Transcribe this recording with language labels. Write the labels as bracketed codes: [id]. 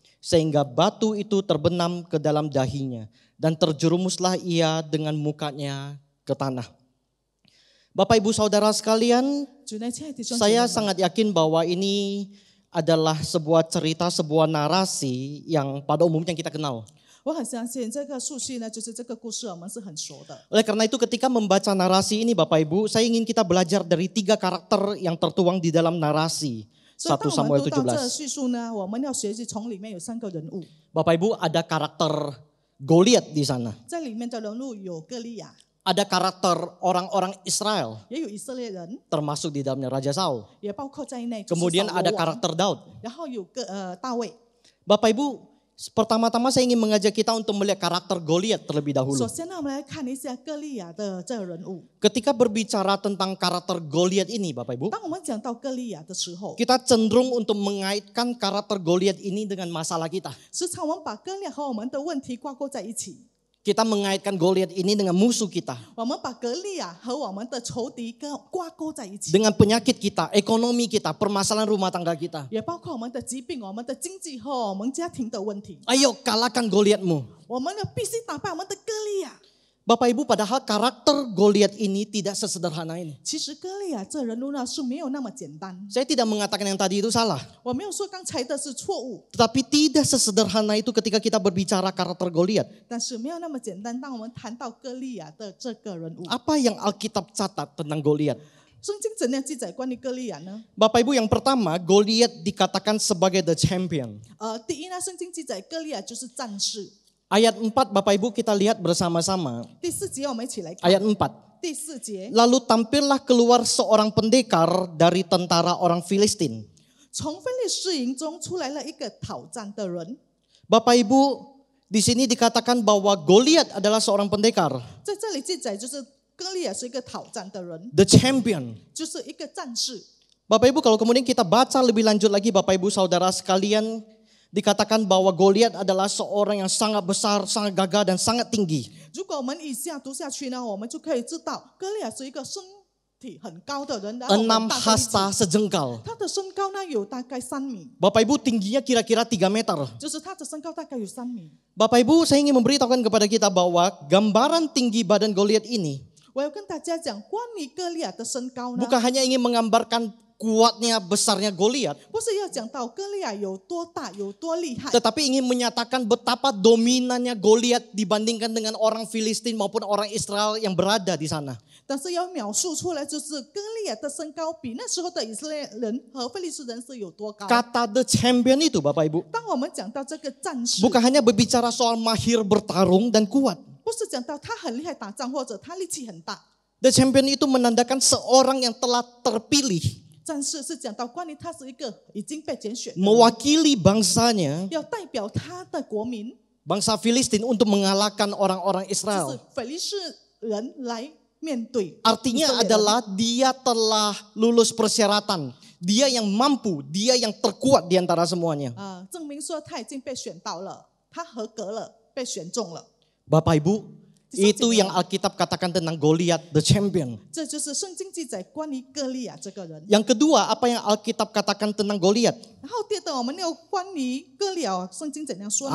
[id] sehingga batu itu terbenam ke dalam dahinya dan terjerumuslah ia dengan mukanya ke tanah. Bapak Ibu Saudara sekalian, [zh] 主内亲爱的弟兄姐 [id] saya [zh] 妹们， [id] sangat yakin bahwa ini adalah sebuah cerita, sebuah narasi yang pada umumnya kita kenal. [zh] 我很相信这个述叙呢，就是这个故事我们是很熟的。 [id] Oleh karena itu ketika membaca narasi ini Bapak Ibu, saya ingin kita belajar dari 3 karakter yang tertuang di dalam narasi [zh] 所以当我 [id] Samuel [zh] 们读到这个 [id] 17. [zh] 叙述呢，我们要学习从里面有3个人物， [id] Bapak Ibu ada karakter Goliat di sana. [zh] 在里面的人物有歌利亚， [id] Ada karakter orang-orang Israel [zh] 也有以色列人， [id] termasuk di dalamnya Raja Saul. [zh] 也包括在内。就是 [id] Kemudian [zh] 扫罗 [id] ada [zh] 王 [id] karakter Daud. [zh] 然后有大卫。 [id] Bapak Ibu, pertama-tama saya ingin mengajak kita untuk melihat karakter Goliat terlebih dahulu. [zh] 首先呢，我们来看一下歌利亚的这个人物。 [id] Ketika berbicara tentang karakter Goliat ini Bapak Ibu, [zh] 当我们讲到歌利亚的时候， [id] kita cenderung untuk mengaitkan karakter Goliat ini dengan masalah kita. [zh] 时常我们把歌利亚和我们的问题挂钩在一起。 [id] Kita mengaitkan Goliat ini dengan musuh kita. [zh] 我们把格利亚和我们的仇敌挂钩在一起， [id] Dengan penyakit kita, ekonomi kita, permasalahan rumah tangga kita. [zh] 也包括我们的疾病、我们的经济和我们家庭的问题。 [id] Ayo kalahkan Goliatmu. [zh] 我们呢必须打败我们的歌利亚。 [id] Bapak Ibu, padahal karakter Goliat ini tidak sesederhana ini. [zh] 其实歌利亚这人物呢是没有那么简单。 [id] Saya tidak mengatakan yang tadi itu salah. [zh] 我没有说刚才的是错误， [id] Tetapi tidak sesederhana itu ketika kita berbicara karakter Goliat. [zh] 但是没有那么简单。当我们谈到歌利亚的这个人物， [id] Apa yang Alkitab catat tentang Goliat? [zh] 圣经怎样记载关于歌利亚呢？ [id] Bapak Ibu, yang pertama, Goliat dikatakan sebagai [en] the champion. [zh] 第一呢，圣经记载歌利亚就是战士。 [id] Ayat 4 Bapak Ibu kita lihat bersama-sama. [zh] 第4节我们一起来看。 [id] Ayat 4. [zh] 第4节， [id] Lalu tampillah keluar seorang pendekar dari tentara orang Filistin. [zh] 从非利士营中出来了一个讨战的人。 [id] Bapak Ibu, di sini dikatakan bahwa Goliat adalah seorang pendekar, [zh] 在这里记载就是歌利亚是一个讨战的人， [en] the champion. [zh] 就是一个战士。 [id] Bapak Ibu, kalau kemudian kita baca lebih lanjut lagi Bapak Ibu Saudara sekalian, dikatakan bahwa Goliat adalah seorang yang sangat besar, sangat gagah dan sangat tinggi. [zh] 如果我们以下读下去呢，我们就可以知道歌利亚是一个身体很高的人，然后我们 [id] 6 [zh] 大概一起 [id] hasta sejengkal. [zh] 他的身高呢有大概3米， [id] Bapak Ibu tingginya kira-kira 3 meter. [zh] 就是他的身高大概有3米。 [id] Bapak Ibu, saya ingin memberitahukan kepada kita bahwa gambaran tinggi badan Goliat ini [zh] 我要跟大家讲关于歌利亚的身高呢， [id] bukan hanya ingin menggambarkan kuatnya, besarnya Goliat, [zh] 不是要讲到歌利亚有多大、有多厉害， [id] tetapi ingin menyatakan betapa dominannya Goliat dibandingkan dengan orang Filistin maupun orang Israel yang berada di sana. [zh] 但是要描述出来，就是歌利亚的身高比那时候的以色列人和非利士人是有多高。 [id] Kata [en] the champion [id] itu Bapak Ibu [zh] 当我们讲到这个战士， [id] bukan hanya berbicara soal mahir bertarung dan kuat. [zh] 不是讲到他很厉害打仗或者他力气很大， [en] The champion [id] itu menandakan seorang yang telah terpilih, [zh] 战士是讲到关于他是一个已经被拣选的人， [id] mewakili bangsanya, [zh] 要代表他的国民， [id] bangsa Filistin untuk mengalahkan orang-orang [zh] 就 [id] Israel. [zh] 是非利士人来面对。 [id] Artinya adalah dia telah lulus persyaratan. Dia yang mampu, dia yang terkuat di antara semuanya. [zh] 证明说他已经被选到了，他合格了，被选中了。 [id] Bapak Ibu, itu yang Alkitab katakan tentang Goliat, [en] the champion. [zh] 这就是圣经记载关于歌利亚这个人。 [id] Yang kedua, apa yang Alkitab katakan tentang Goliat? [zh] 然后第二个，我们要关于歌利亚，圣经怎样说呢？